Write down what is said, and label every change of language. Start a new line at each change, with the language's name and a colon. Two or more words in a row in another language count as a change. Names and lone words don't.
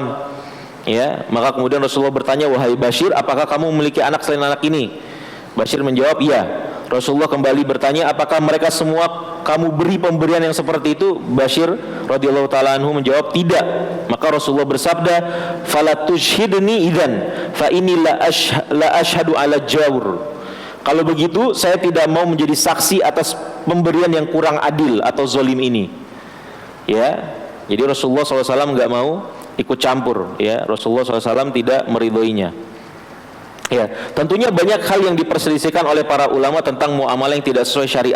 Indonesian: Ya, maka kemudian Rasulullah bertanya, wahai Bashir, apakah kamu memiliki anak selain anak ini? Bashir menjawab, iya. Rasulullah kembali bertanya, apakah mereka semua kamu beri pemberian yang seperti itu? Bashir
Arabic: رضي الله تعالى عنه
Indonesian: menjawab, tidak. Maka Rasulullah bersabda,
Arabic: فلا تشهدني إذا فإني لا أشهد على جور.
Indonesian: Kalau begitu saya tidak mau menjadi saksi atas pemberian yang kurang adil atau zalim ini. Ya. Jadi Rasulullah SAW enggak mau ikut campur, ya. Rasulullah SAW tidak meridhoinya. Ya, tentunya banyak hal yang diperselisihkan oleh para ulama tentang muamalah yang tidak sesuai syariat.